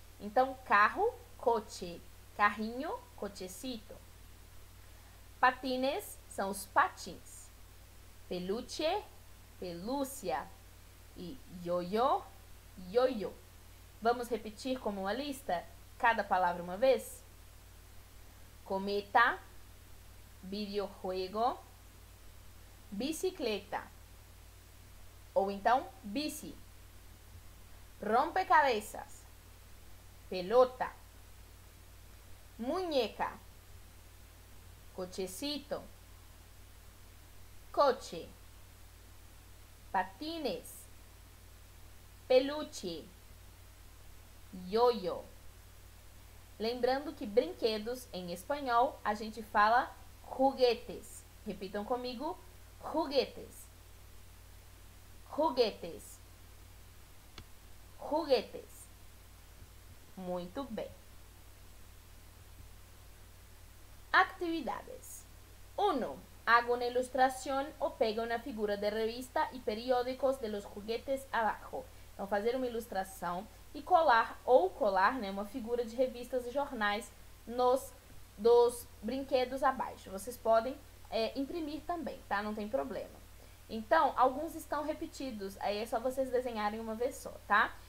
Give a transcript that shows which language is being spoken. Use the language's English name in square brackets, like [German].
[Portuguese] Então, carro, coche. Carrinho, cochecito. Patines são os patins. Peluche, pelúcia. E yo-yo, yo-yo. Vamos repetir como uma lista? Cada palavra uma vez? [Spanish] Cometa, videojuego, bicicleta. [Portuguese] Ou então, [Spanish] bici. Rompecabezas. Pelota. Muñeca. Cochecito. Coche. Patines. Peluche. Yo-yo. [Portuguese] Lembrando que brinquedos em espanhol a gente fala juguetes. Repitam comigo: juguetes. Juguetes. Juguetes. Muito bem. [Spanish] Actividades. 1. Haga una ilustración o pega una figura de revista y periódicos de los juguetes abajo. [Portuguese] Então, fazer uma ilustração e colar, né, uma figura de revistas e jornais dos brinquedos abaixo. Vocês podem imprimir também, tá? Não tem problema. Então, alguns estão repetidos, aí é só vocês desenharem uma vez só, tá?